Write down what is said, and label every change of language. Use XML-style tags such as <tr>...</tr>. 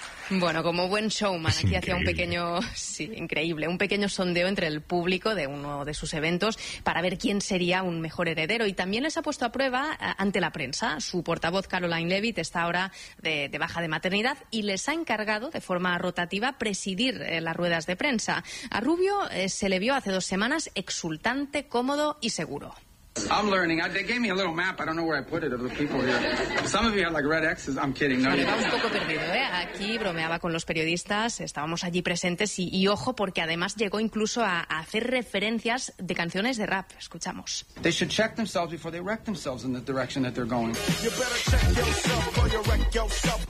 <es>Bueno, como buen showman, aquí hacía un pequeño, sí, increíble, un pequeño sondeo entre el público de uno de sus eventos para ver quién sería un mejor heredero. Y también les ha puesto a prueba ante la prensa. Su portavoz, Caroline Leavitt, está ahora de baja de maternidad y les ha encargado de forma rotativa presidir las ruedas de prensa. A Rubio se le vio hace 2 semanas exultante, cómodo y seguro.</es> <en>I'm learning. They gave me a little map. I don't know where I put it of the people here. Some of you have like red X's. I'm kidding. No,</en> <es>estaba un poco perdido, ¿eh? Aquí bromeaba con los periodistas. Estábamos allí presentes y ojo, porque además llegó incluso a hacer referencias de canciones de rap. Escuchamos.</es> <en>They should check themselves before they wreck themselves in the direction that they're going. You better check yourself or you wreck yourself.</en>